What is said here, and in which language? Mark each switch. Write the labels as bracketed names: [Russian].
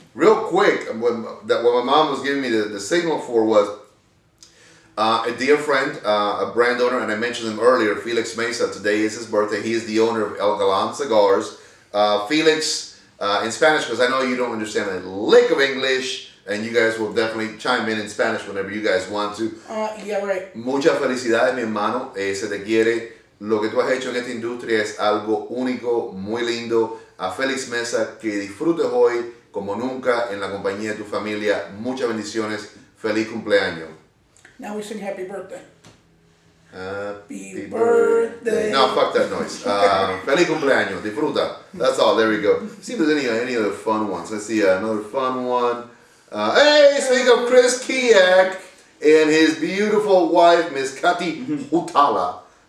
[English] Real quick, what my mom was giving me the signal for was a dear friend, a brand owner, and I mentioned him earlier, Felix Mesa. Today is his birthday. He is the owner of El Galan Cigars. Felix, in Spanish, because I know you don't understand a lick of English, and you guys will definitely chime in Spanish whenever you guys want to. Yeah, right. [Spanish] Muchas felicidades, mi hermano. Se te quiere. Lo que tú has hecho en esta industria es algo único, muy lindo. A Félix Mesa, que disfrutes hoy como nunca en la compañía de tu familia. Muchas bendiciones. Feliz cumpleaños. [English] Now we sing happy birthday. Happy birthday. No, fuck that noise. [Spanish] Feliz cumpleaños. Disfruta. [English] That's all. There we go. See if there's any other fun ones. Let's see another fun one. Hey, speak of Chris Kiak and his beautiful wife, Miss Kati Hutala.